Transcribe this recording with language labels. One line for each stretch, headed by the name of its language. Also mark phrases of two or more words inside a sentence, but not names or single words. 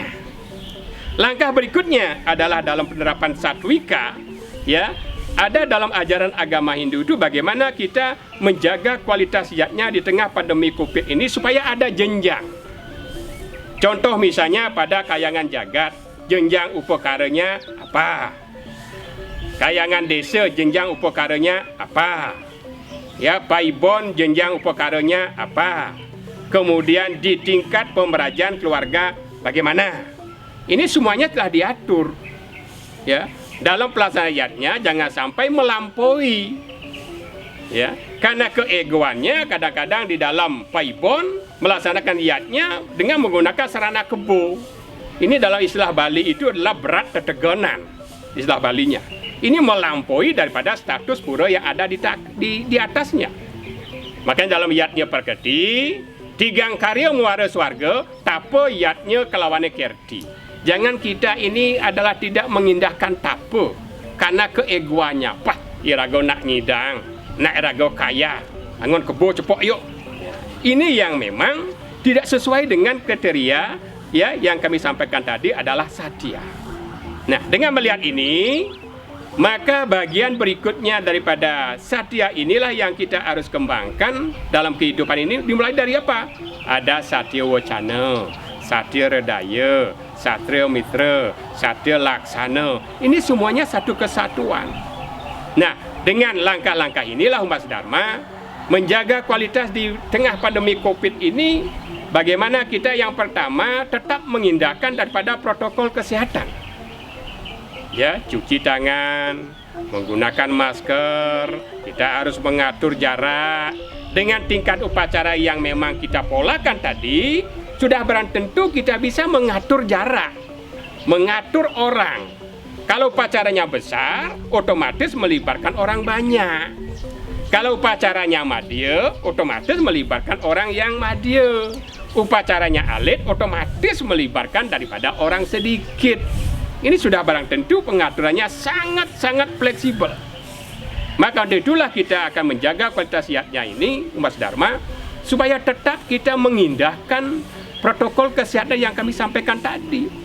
Indonesian: Langkah berikutnya adalah dalam penerapan satwika, ya, ada dalam ajaran agama Hindu itu bagaimana kita menjaga kualitas yatnya di tengah pandemi Covid ini supaya ada jenjang. Contoh misalnya pada kayangan jagat, jenjang upakaranya apa? Kayangan desa, jenjang upakaranya apa? Ya, paibon, jenjang upakaranya apa? Kemudian di tingkat pemerajan keluarga bagaimana? Ini semuanya telah diatur. Ya, dalam pelaksanaannya jangan sampai melampaui. Ya, karena keegoannya kadang-kadang di dalam paibon melaksanakan yatnya dengan menggunakan sarana kebo. Ini dalam istilah Bali itu adalah
Balinese: berat tetegonan,
Indonesian: istilah Balinya. Ini melampaui daripada status pura yang ada di atasnya. Makanya dalam yatnya perketi,
Balinese: tigang karya muara swarga, tapa yatnya kelawane kerti.
Indonesian: Jangan kita ini adalah tidak mengindahkan tapa karena keegoannya.
Balinese: Pah, irago nak ngidang, nak irago kaya, angon kebo cepok yuk.
Indonesian: Ini yang memang tidak sesuai dengan kriteria, ya, yang kami sampaikan tadi adalah satya. Nah, dengan melihat ini, maka bagian berikutnya daripada satya inilah yang kita harus kembangkan dalam kehidupan ini. Dimulai dari apa? Ada satya wacana, satya redaya, satya mitra, satya laksana. Ini semuanya satu kesatuan. Nah, dengan langkah-langkah inilah umat Dharma menjaga kualitas di tengah pandemi Covid ini. Bagaimana kita yang pertama tetap mengindahkan daripada protokol kesehatan. Ya, cuci tangan, menggunakan masker, kita harus mengatur jarak. Dengan tingkat upacara yang memang kita polakan tadi, sudah barang tentu kita bisa mengatur jarak, mengatur orang. Kalau upacaranya besar, otomatis melibatkan orang banyak. Kalau upacaranya madya, otomatis melibatkan orang yang madya. Upacaranya alit, otomatis melibatkan daripada orang sedikit. Ini sudah barang tentu pengaturannya sangat-sangat fleksibel. Maka itulah kita akan menjaga kualitas yatnya ini, umat Dharma, supaya tetap kita mengindahkan protokol kesehatan yang kami sampaikan tadi.